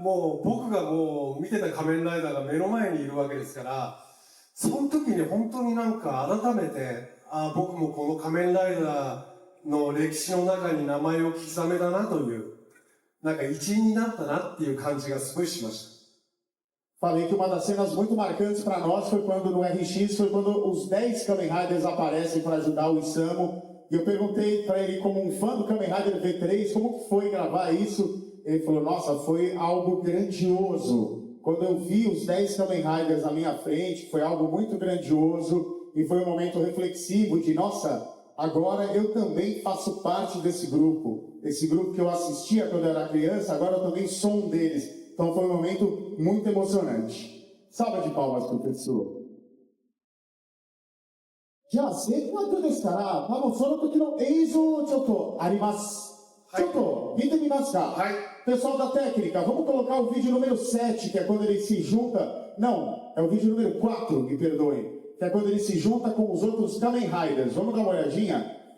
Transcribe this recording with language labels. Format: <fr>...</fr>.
<ja>もう僕がもう見てた仮面ライダーが目の前にいるわけですから、その時に本当になんか改めて、僕もこの仮面ライダーの歴史の中に名前を刻めたなという、なんか一員になったなっていう感じがすごいしました。</ja> <pt>Falei que uma das cenas muito marcantes para nós foi quando no RX, foi quando os 10 Kamen Riders aparecem para ajudar o Isamu. E eu perguntei para ele, como um fã do Kamen Rider V3, como foi gravar isso? Ele falou, nossa, foi algo grandioso. Quando eu vi os 10 Kamen Riders na minha frente, foi algo muito grandioso e foi um momento reflexivo de, nossa, agora eu também faço parte desse grupo. Esse grupo que eu assistia quando eu era criança, agora eu também sou um deles. Então foi um momento muito emocionante. Salva de palmas para o Tetsuo.</pt> <ja>じゃあ、せっかくですから、多分その時の映像をちょっとあります。ちょっと見てみますか。</ja> <pt>Pessoal da técnica, vamos colocar o vídeo número 7, que é quando ele se junta. Não, é o vídeo número 4, me perdoem. Que é quando ele se junta com os outros Kamen Riders. Vamos dar uma olhadinha?</pt>